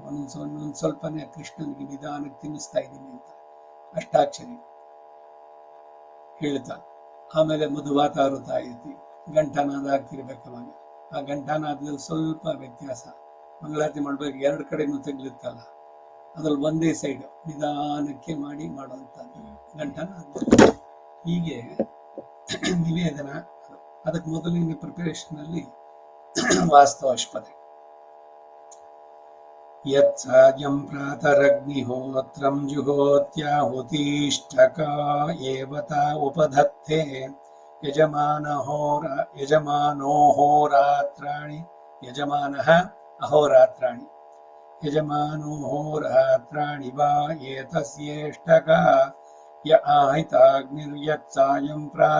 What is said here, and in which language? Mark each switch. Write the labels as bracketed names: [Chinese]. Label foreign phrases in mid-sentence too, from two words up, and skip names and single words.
[Kannada] ಒಂದೊಂದು ಸ್ವಲ್ಪನೇ ಕೃಷ್ಣನಿಗೆ ನಿಧಾನಕ್ಕೆ ತಿನ್ನಿಸ್ತಾ ಇದ್ದೀನಿ ಅಂತ ಅಷ್ಟಾಕ್ಷರಿ ಹೇಳ್ತಾ, ಆಮೇಲೆ ಮಧುವಾತಾರುತಾಯತಿ ಘಂಟಾನಾದ ಆಗ್ತಿರ್ಬೇಕವಾಗ. ಆ ಘಂಟಾನಾದದಲ್ಲಿ ಸ್ವಲ್ಪ ವ್ಯತ್ಯಾಸ, ಮಂಗಳಾರತಿ ಮಾಡ್ಬೇಕು 2 ಕಡೆನೂ ತಗ್ಲಿತ್ತಲ್ಲ, ಅದ್ರಲ್ಲಿ ಒಂದೇ ಸೈಡ್ ನಿಧಾನಕ್ಕೆ ಮಾಡಿ ಮಾಡುವಂಥದ್ದು ಘಂಟಾನಾದ. ಹೀಗೆ ನಿವೇದನ. ಅದಕ್ಕೆ ಮೊದಲಿನ ಪ್ರಿಪರೇಷನ್ ಅಲ್ಲಿ [Sanskrit] ವಾಸ್ತವಾಶ್ಪದೆ ಯತ್ಸಾಯಂ ಪ್ರಾತರಗ್ನಿಹೋತ್ರಂ ಜುಹೋತ್ಯಾಹುತಿಷ್ಠಕ ಏವತ ಉಪಧತ್ತೆ ಯಜಮಾನೋಹೋರಾತ್ರಾಣಿ ವಾ ಏತಸ್ಯೇಷ್ಟಕ ಯ ಆಹಿತಾಗ್ನಿರ್ಯತ್ಸಾಯಂ